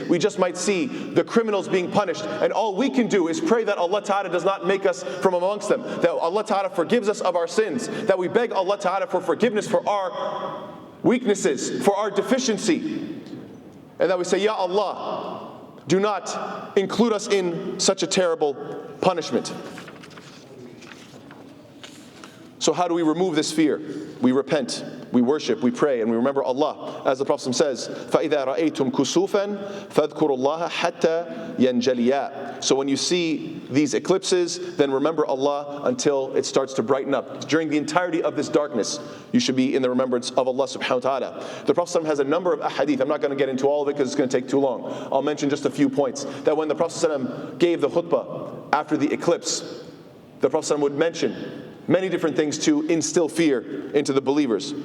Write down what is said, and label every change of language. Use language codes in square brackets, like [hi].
[en] We just might see the criminals being punished, and all we can do is pray that Allah Ta'ala does not make us from amongst them, that Allah Ta'ala forgives us of our sins, that we beg Allah Ta'ala for forgiveness for our weaknesses, for our deficiency, and that we say, Ya Allah, do not include us in such a terrible punishment. So how do we remove this fear? We repent, we worship, we pray, and we remember Allah. As the Prophet says, [ar] فَإِذَا رَأَيْتُمْ كُسُوفًا فَاذْكُرُوا اللَّهَ حَتَّى يَنْجَلِيَا. [en] So when you see these eclipses, then remember Allah until it starts to brighten up. During the entirety of this darkness, you should be in the remembrance of Allah subhanahu wa ta'ala. The Prophet has a number of ahadith. I'm not going to get into all of it because it's going to take too long. I'll mention just a few points. That when the Prophet gave the khutbah after the eclipse, the Prophet would mention many different things to instill fear into the believers.